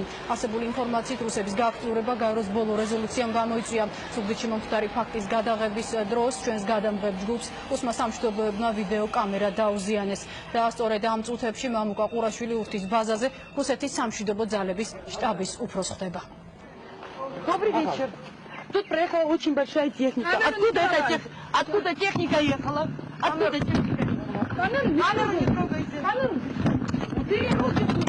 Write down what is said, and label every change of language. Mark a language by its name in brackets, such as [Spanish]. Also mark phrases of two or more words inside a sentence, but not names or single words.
[Georgian] არსებული ინფორმაციით რუსების გააქტიურება გაეროს ბოლო რეზოლუციამ გამოიწვია. ზუგდიდში მომხდარი ფაქტის გადაღების დროს ჩვენს გადამღებ ჯგუფს უსმა სამშვიდობოებმა ვიდეო კამერა დაუზიანეს და სწორედ ამ წუთებში მამუკა ყურაშვილი ურთის базаზე რუსეთის სამშვიდობო ძალების штабის უფროს ხდება. [Russian] Добрый вечер. Тут проехала очень большая техника. Откуда техника ехала? Откуда техника? Камеру не трогайте. Убери руки.